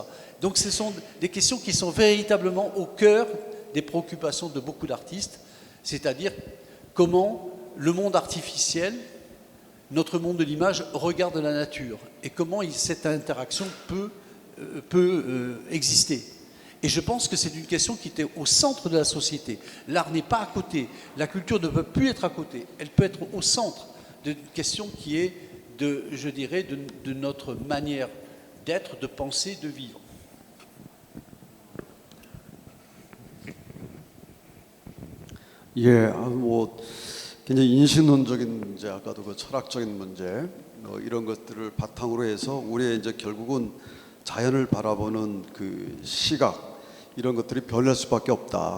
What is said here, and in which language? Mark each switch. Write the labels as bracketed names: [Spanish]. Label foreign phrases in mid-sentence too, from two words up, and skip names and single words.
[French] Donc ce sont des questions qui sont véritablement au cœur des préoccupations de beaucoup d'artistes, c'est-à-dire comment le monde artificiel, notre monde de l'image, regarde la nature et comment cette interaction peut exister. Et je pense que c'est une question qui était au centre de la société. L'art n'est pas à côté, la culture ne peut plus être à côté, elle peut être au centre d'une question qui est, je dirais, de notre manière d'être, de penser, de vivre. [Korean] 예, 뭐 굉장히 인식론적인 문제, 아까도 그 철학적인 문제, 뭐 이런 것들을 바탕으로 해서 우리의 이제 결국은 자연을 바라보는 그 시각 이런 것들이 변할 수밖에 없다.